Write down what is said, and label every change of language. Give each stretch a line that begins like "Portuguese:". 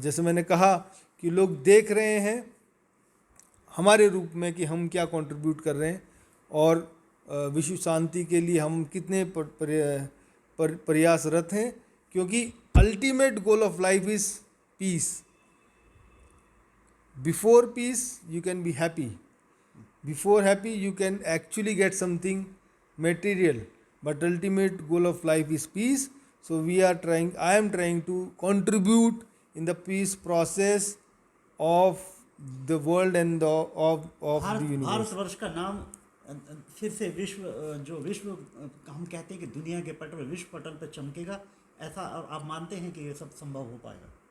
Hindi: जैसे मैंने कहा कि लोग देख रहे हैं हमारे रूप में कि हम क्या कंट्रीब्यूट कर रहे हैं और विश्व शांति के लिए हम कितने प्रयासरत हैं, क्योंकि
English: Ultimate goal of life is peace. Before peace you can be happy, before happy you can actually get something material, but ultimate goal of life is peace. So I am trying to contribute in the peace process of the world and of the universe.
Hindi: Bharatvarsh का नाम फिर से विश्व जो विश्व हम कहते हैं कि दुनिया के पटल विश्व पटल पर चमकेगा, ऐसा आप मानते हैं कि ये सब संभव हो पाएगा?